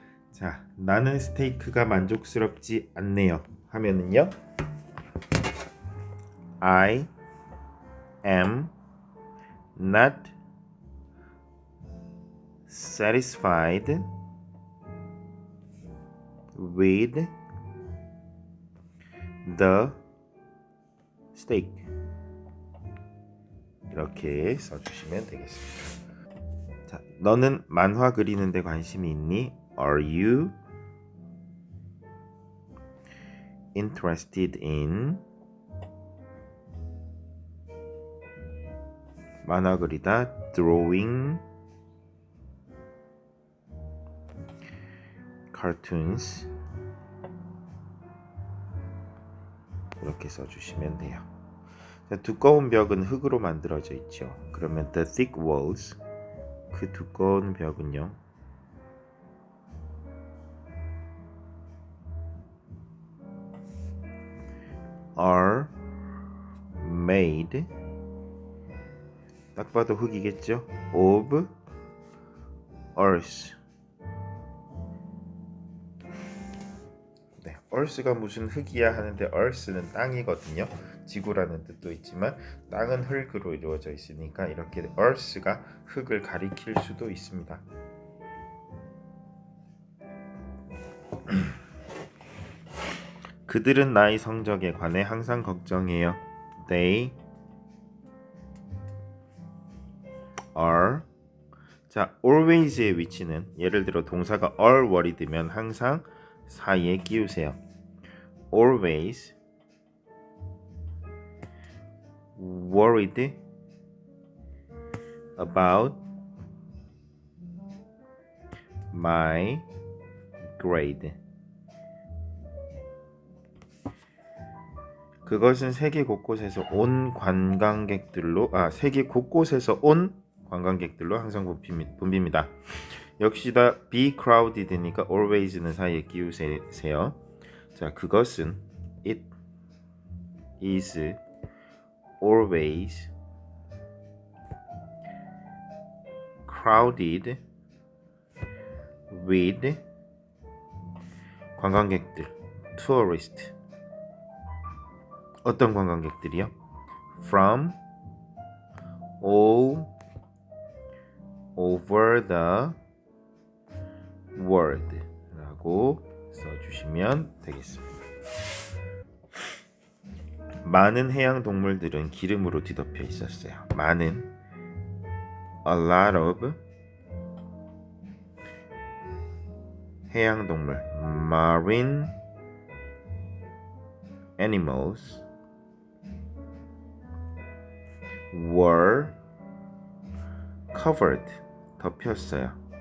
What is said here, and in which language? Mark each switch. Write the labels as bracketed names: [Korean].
[Korean] 자, 나는 스테이크가 만족스럽지 않네요 하면은요 [English] I am not satisfied with the steak [Korean] 이렇게 써주시면 되겠습니다. 자, 너는 만화 그리는데 관심이 있니? [English] Are you interested in [Korean] 만화 그리다 [English] drawing cartoons [Korean] 이렇게 써주시면 돼요. 자, 두꺼운 벽은 흙으로 만들어져 있죠. 그러면 [English] the thick walls [Korean] 그 두꺼운 벽은요 [English] are made [Korean] 딱 봐도 흙이겠죠. [English] of earth [Korean] 네, Earth가 무슨 흙이야 하는데 Earth는 땅이거든요. 지구라는 뜻도 있지만 땅은 흙으로 이루어져 있으니까 이렇게 Earth가 흙을 가리킬 수도 있습니다. 그들은 나의 성적에 관해 항상 걱정해요. [English] They are. [Korean] 자, always의 위치는 예를 들어 동사가 [English] are worried [Korean] 면 항상 사이에 끼우세요. [English] Always worried about my grade. [Korean] 그것은 세계 곳곳에서 온 관광객들로 세계 곳곳에서 온 관광객들로 항상 붐빕니다. 역시나 be crowded니까 always는 사이에 끼우세요. 자, 그것은 [English] it is always crowded with [Korean] 관광객들, [English] tourist. [Korean] 어떤 관광객들이요? [English] From all over the world [Korean] 라고 써주시면 되겠습니다. 많은 해양 동물들은 기름으로 뒤덮여 있었어요. 많은 [English] a lot of [Korean] 해양 동물 [English] marine animals were covered [Korean] 덮였어요.